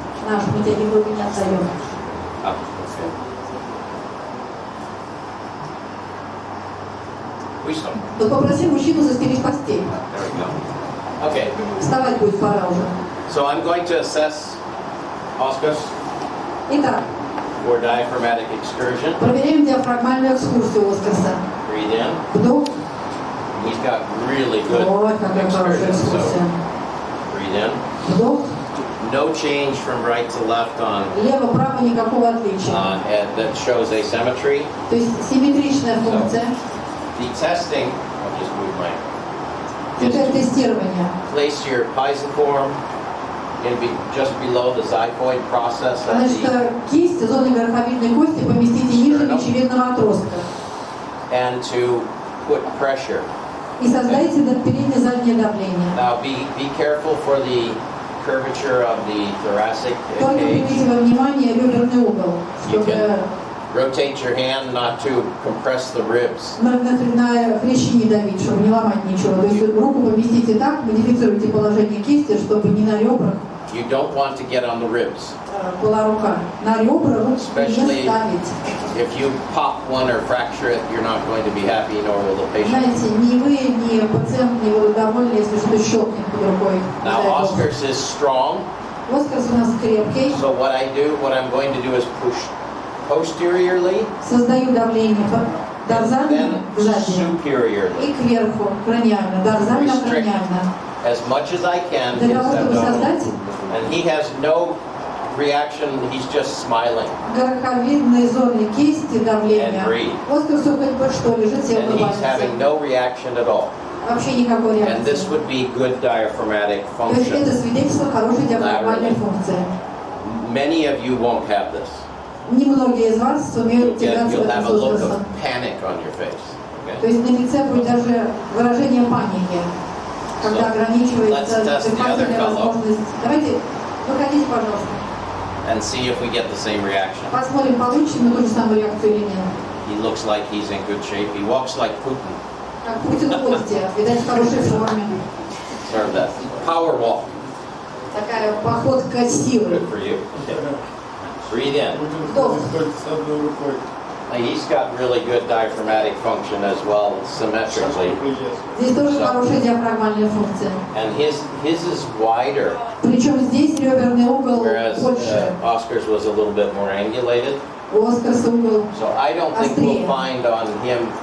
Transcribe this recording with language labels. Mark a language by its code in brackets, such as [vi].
[ru] Наш, мы тебя Европе не отдаем. [en] Ah, okay. Wisdom. [ru] То попроси мужчину застелить постель. [en] There we go. Okay. [ru] Вставать будет пора уже. [en] So I'm going to assess Oscar's [ru] Итак, [en] for diaphragmatic excursion. [ru] проверяем диафрагмальную экскурсию Оскарса. [en] Breathe in. [ru] Вдох. [en] He's got really good [ru] Ой, какая хорошая [en] excursion. So [ru] экскурсия. [en] breathe in. [ru] Вдох. [en] No change from right to left on [ru] Лево-право никакого отличия. [en] that shows asymmetry. [ru] То есть симметричная функция. [en] The testing. I'll just move my. [ru] Теперь тестирование. [en] Place your pisiform just below the xiphoid process. At [ru] Значит, [en] the, [ru] кисть зоны верховидной кости поместите ниже мечевидного отростка. [en] and to put pressure. [ru] И создайте передне-заднее давление. [en] Now be careful for the curvature of the thoracic [ru] Только [en] cage. [ru] примите во внимание реберный угол, [en] You [ru] чтобы [en] can rotate your hand not to compress the ribs. [ru] на хрящи не давить, чтобы не ломать ничего. То есть руку поместите так, модифицируйте положение кисти, чтобы не на ребрах [en] You don't want to get on the ribs. [ru] была рука. На ребра руку не [en] Especially [ru] ставить. [en] if you pop one or fracture it, you're not going to be happy, nor will the patient. [ru] Знаете, ни вы, ни пациент не будут довольны, если что-то щелкнет под рукой. [en] Now Oscar's is strong, [ru] Оскарс у нас крепкий. [en] so what I'm going to do is push posteriorly, [ru] Создаю давление дорзально, [en] then [ru] сзади [en] superiorly, [ru] и кверху, краниально, дорзально-краниально. [en] as much as I can. [ru] Для [en] His [ru] того, чтобы [en] abdominal. [ru] создать [en] And he has no reaction, he's just smiling. [ru] гороховидные зоны кисти, давление. [en] And breathe. [ru] Оскарсу хоть бы что, лежит, все [en] And he's having [ru] улыбается. [en] no reaction at all. [ru] Вообще никакой [en] And this [ru] реакции. [en] would be good diaphragmatic [ru] То есть это [en] function. [ru] свидетельство хорошей диафрагмальной функции. [en] Many of you won't have this. [ru] Немногие из вас сумеют тягаться в [en] You'll have [ru] этом [en] a look [ru] возрастом. [en] of panic on your face. [ru] То [en] Okay? [ru] есть на лице будет даже выражение паники, когда ограничивается дыхательная возможность. Давайте, выходите, пожалуйста. [en] And see if we get the same reaction. [ru] Посмотрим, получим мы ту же самую реакцию или нет. [en] He looks like he's in good shape. He walks like Putin. [ru] Как Путин в гости, видать, в хорошей форме. [en] Sort of that power walk. [ru] Такая походка силы. [en] Good for you. Okay. Breathe in. [ru] Вдох. Только с одной рукой. [en] He's got really good diaphragmatic function as well, symmetrically. [ru] Здесь тоже хорошая диафрагмальная функция. [en] And his is wider, [ru] Причем здесь реберный угол [en] whereas [ru] больше. [en] Oscar's was a little bit more angulated. [ru] У Оскарса угол. [en] So I don't think we'll find on him